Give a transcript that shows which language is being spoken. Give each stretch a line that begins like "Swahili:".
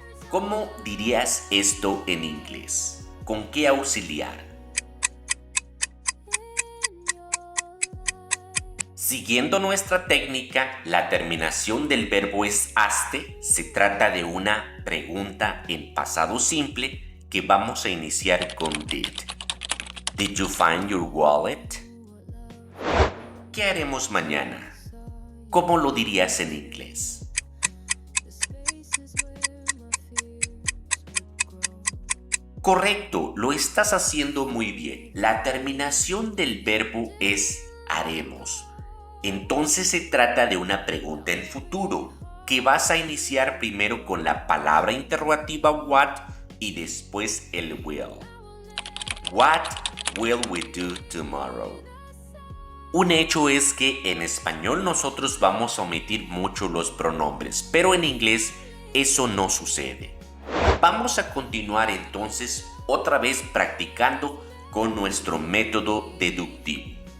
Spanish: ¿Cómo dirías esto en inglés? ¿Con qué auxiliar? Siguiendo nuestra técnica, la terminación del verbo es haste. Se trata de una pregunta en pasado simple que vamos a iniciar con did.
English: Did you find your wallet?
Spanish: ¿Qué haremos mañana? ¿Cómo lo dirías en inglés? Correcto, lo estás haciendo muy bien. La terminación del verbo es haremos. Entonces se trata de una pregunta en futuro, que vas a iniciar primero con la palabra interrogativa what y después el will.
English: What will we do tomorrow?
Spanish: Un hecho es que en español nosotros vamos a omitir mucho los pronombres, pero en inglés eso no sucede. Vamos a continuar entonces otra vez practicando con nuestro método deductivo.